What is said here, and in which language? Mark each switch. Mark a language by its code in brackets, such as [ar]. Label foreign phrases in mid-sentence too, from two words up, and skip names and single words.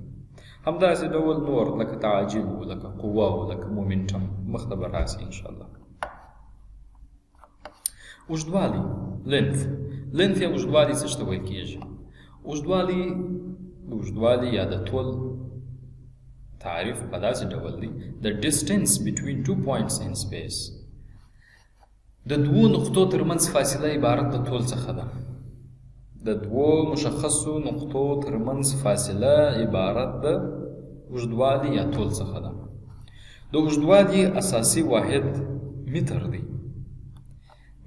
[ps] همداسې ډول نور لکه تعجیل و، لکه قوه و، لکه مومنټم مخته به راسي انشاءالله. اوږدوالی لینث یا اوږدوالی څه ته ویل کېږي؟ اوږدوالی یا د طول تعریف په داسې ډول دی: [en] the distance between 2 points in space. [ps] د دوو نقطو ترمنځ فاصله عبارت د طول څخه ده. د دوو مشخصو نقطو ترمنځ فاصله عبارت د اوږدوالي یا طول څخه ده. د اوږدوالي اساسي واحد متر دی.